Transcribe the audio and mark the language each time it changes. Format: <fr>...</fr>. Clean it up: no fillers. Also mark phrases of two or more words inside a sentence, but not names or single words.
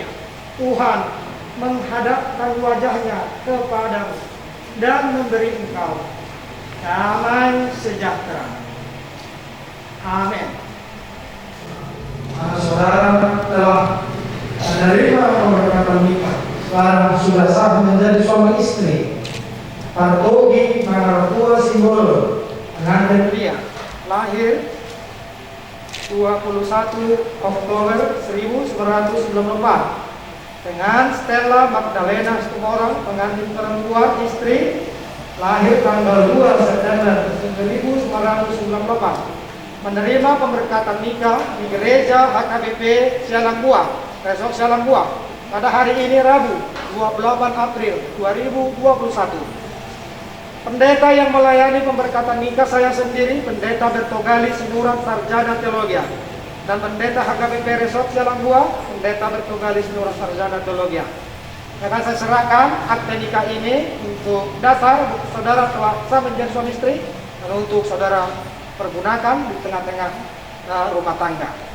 <id>Tuhan menghadapkan wajah-Nya kepadamu dan memberi engkau damai sejahtera. Amin. Saudara telah menerima pemberkatan nikah. Sekarang sudah sah menjadi suami istri. Partogi pangalatua simbolo, pengantin pria, Lahir 21 Oktober 1994 dengan Stella Magdalena Situmorang, pengantin perempuan istri, lahir tanggal 2 September 1998, menerima pemberkatan nikah di gereja HKBP Sialang Buah, Resort Sialang Buah pada hari ini Rabu 28 April 2021. Pendeta yang melayani pemberkatan nikah saya sendiri, Pendeta Bertogali Sinurat Sarjana Teologia, dan Pendeta HKBP Resort Sialang Buah, Pendeta Bertogali Sinurat Sarjana Teologia. Akan saya serahkan akte nikah ini untuk dasar saudara telah sah menjadi suami istri dan untuk saudara pergunakan di tengah-tengah rumah tangga.</id>